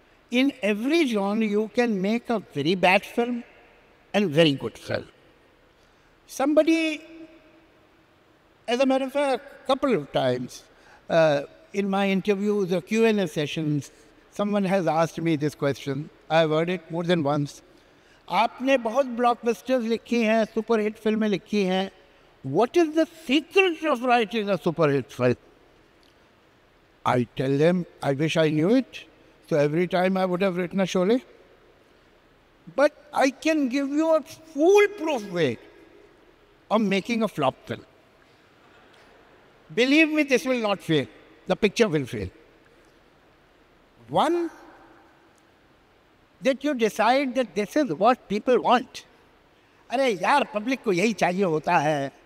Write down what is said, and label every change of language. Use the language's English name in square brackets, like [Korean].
[English] In every genre, you can make a very bad film and very good film. Somebody, as a matter of fact, a couple of times in my interviews or Q&A sessions, someone has asked me this question. I've heard it more than once. [Hindi] आपने बहुत blockbusters लिखी हैं, super hit फिल्में लिखी हैं. [English] What is the secret of writing a super hit film? I tell them, I wish I knew it. So every time I would have written a Sholay. But I can give you a foolproof way of making a flop film. Believe me, this will not fail. The picture will fail. One, that you decide that this is what people want. [Hindi] अरे यार, public को यही चाहिए होता है.